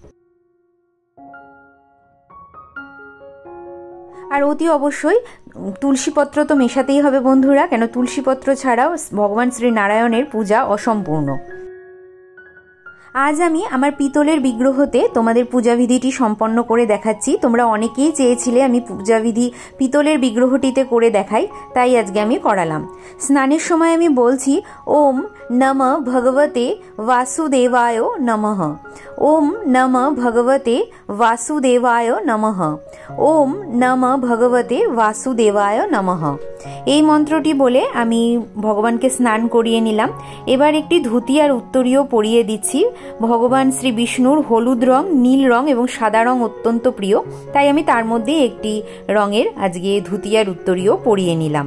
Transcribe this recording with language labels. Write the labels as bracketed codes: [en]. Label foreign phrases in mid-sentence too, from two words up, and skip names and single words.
[bn] আর অতি অবশ্যই তুলসী পত্র তো মেশাতেই হবে বন্ধুরা, কেন তুলসী পত্র ছাড়াও ভগবান শ্রী নারায়ণের পূজা অসম্পূর্ণ। আজ আমি আমার পিতলের বিগ্রহতে তোমাদের পূজাবিধিটি সম্পন্ন করে দেখাচ্ছি। তোমরা অনেকেই চেয়েছিলে আমি পূজাবিধি পিতলের বিগ্রহটিতে করে দেখাই, তাই আজকে আমি করালাম। স্নানের সময় আমি বলছি, [sa] ওম নমঃ ভগবতে বাসুদেবায় নমঃ, ওম নমঃ ভগবতে বাসুদেবায় নমঃ, ওম নমঃ ভগবতে বাসুদেবায় নমঃ। [bn] এই মন্ত্রটি বলে আমি ভগবানকে স্নান করিয়ে নিলাম। এবার একটি ধুতি আর উত্তরীয় পরিয়ে দিচ্ছি ভগবান শ্রী বিষ্ণুর হলুদ রং, নীল রং এবং সাদা রং অত্যন্ত প্রিয়, তাই আমি তার মধ্যে একটি রঙের আজকে ধুতিয়ার উত্তরীয় পরিয়ে নিলাম।